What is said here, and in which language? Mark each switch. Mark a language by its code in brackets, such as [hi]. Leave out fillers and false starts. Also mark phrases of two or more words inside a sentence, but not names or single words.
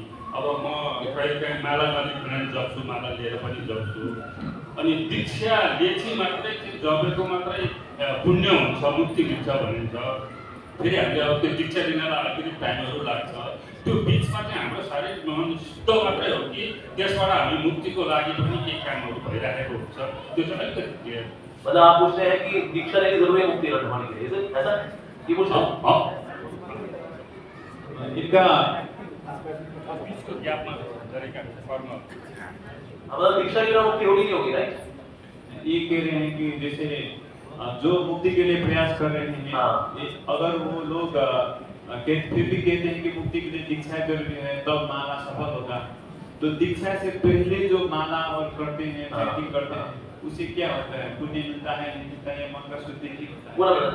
[ne] अब म कहिलेकाहीँ माला नलिकन जप्छु, माला लिएर पनि जप्छु, अनि दीक्षा लिएपछि मात्रै जपेको मात्रै पुण्य हुन्छ, मुक्ति हुन्छ भनिन्छ। फेरि हामीले अब त्यो दीक्षा लिनलाई अलिकति टाइमहरू लाग्छ, त्यो बिचमा चाहिँ हाम्रो शारीरिक मन शुद्ध मात्रै हो कि त्यसबाट हामी मुक्तिको लागि पनि केही कामहरू भइरहेको हुन्छ, त्यो चाहिँ अलिकति क्लियर। [hi] मतलब आप पूछ रहे हैं कि दीक्षा लेनी जरूरी है मुक्ति पाने के लिए, ऐसा ये पूछ रहे हैं? इनका ज्ञापन तरीका फॉर्म मतलब दीक्षा लेना मुक्ति होगी नहीं होगी, राइट? ये कह रहे हैं कि जैसे जो मुक्ति के लिए प्रयास कर रहे हैं, अगर वो लोग फिर भी कहते हैं कि मुक्ति के लिए दीक्षा जरूरी है तब माला सफल होगा, तो दीक्षा से पहले जो माला और करते हैं, चैंटिंग करते हैं, उसे क्या होता है, पुण्य मिलता है नहीं मिलता है, मन का शुद्धि नहीं होता है?